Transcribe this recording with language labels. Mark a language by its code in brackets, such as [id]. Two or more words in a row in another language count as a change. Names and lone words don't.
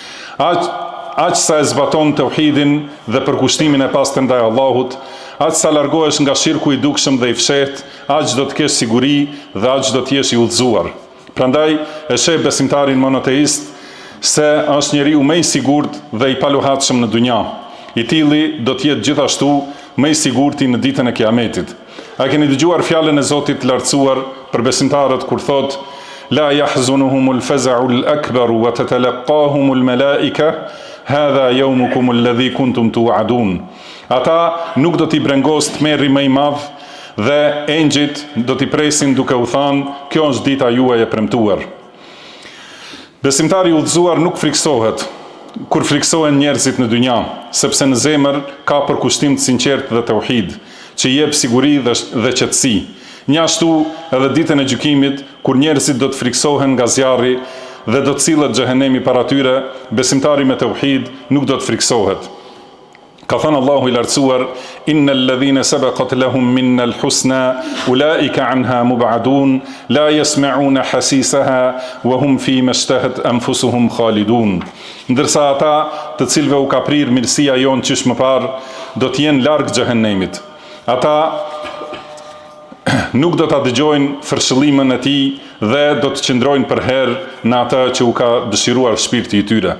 [sq] Aq sa e zbaton tauhidin dhe përkushtimin e pastër ndaj Allahut, aq sa largohesh nga shirku i dukshëm dhe i fshehtë, aq do të kesh siguri dhe aq do të jesh i udhëzuar. Prandaj e sheh besimtarin monoteist se është njeriu më i sigurt dhe i paluhatshëm në dunja. I tilli do të jetë gjithashtu më i sigurti në ditën e Kiametit. A keni dëgjuar fjalën e Zotit lartësuar për besimtarët kur thot: [ar] لا يحزنهم الفزع الأكبر وتتلقاهم الملائكة هذا يومكم الذي كنتم توعدون. [sq] Ata nuk do t'i brengos tmerri më i madh dhe engjëjt do t'i presin duke u thënë: kjo është dita juaj e premtuar. Besimtari i udhëzuar nuk friksohet kur friksohen njerëzit në dynja, sepse në zemër ka përkushtim të sinqertë dhe tauhid, që jep siguri dhe qetësi. Njashtu edhe ditën e gjykimit, kur njerëzit do të friksohen nga zjarri dhe do të cilët xhehenemi para tyre, besimtari me tauhid nuk do të friksohet. Ka thënë Allahu i lartësuar: [ar] إن الذين سبقت لهم منا الحسنى أولئك عنها مبعدون لا يسمعون حسيسها وهم في ما اشتهت أنفسهم خالدون. [sq] Ndërsa ata të cilëve u ka prirë mirësia jonë qysh më parë, do të jenë larg xhehenemit. Ata nuk do ta dëgjojnë fërshëllimën e tij dhe do të qëndrojnë për herë në atë që u ka dëshiruar shpirti i tyre.